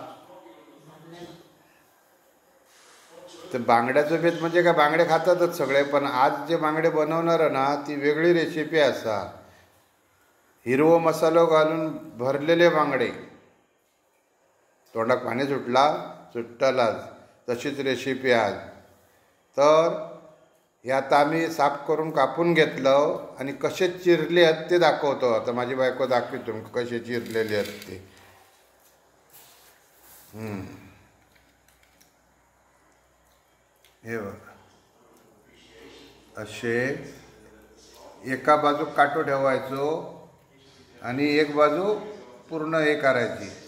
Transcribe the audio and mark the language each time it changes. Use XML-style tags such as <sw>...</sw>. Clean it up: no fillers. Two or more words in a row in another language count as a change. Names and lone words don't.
<mr>ते बांगड्याचो बेत म्हणजे काय, बांगडे खातातच सगळे, पण आज जे बांगडे बनवणार ना ती वेगळी रेसिपी आसा।</mr> <kok>हिरवो मसालो घालून भरलेले बांगडे, तोंडाक पाणी सुट्टलाच तशीच रेसिपी आज।</kok> <mr>तर हे आता आम्ही साफ करून कापून घेतलो आणि कसे चिरले आहेत ते दाखवतो। आता माझी बायको दाखवतो तुमका कसे चिरलेले आहेत ते। हे बघा, असे एका बाजू काटो ठेवायचो आणि एक बाजू पूर्ण हे करायची।</mr>